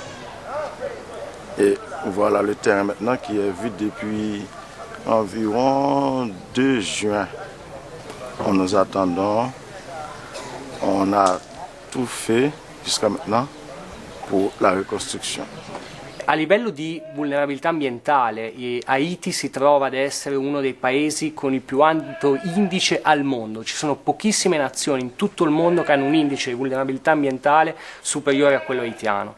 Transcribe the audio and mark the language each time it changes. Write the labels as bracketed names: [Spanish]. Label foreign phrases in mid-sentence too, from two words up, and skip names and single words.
[French] Et voilà le terrain maintenant qui est vide depuis environ 2 juin. Nous attendons, on a tout fait jusqu'à maintenant pour la reconstruction. [Italian] A livello di vulnerabilità ambientale, Haiti si trova ad essere uno dei paesi con il più alto indice al mondo. Ci sono pochissime nazioni in tutto il mondo che hanno un indice di vulnerabilità ambientale superiore a quello haitiano.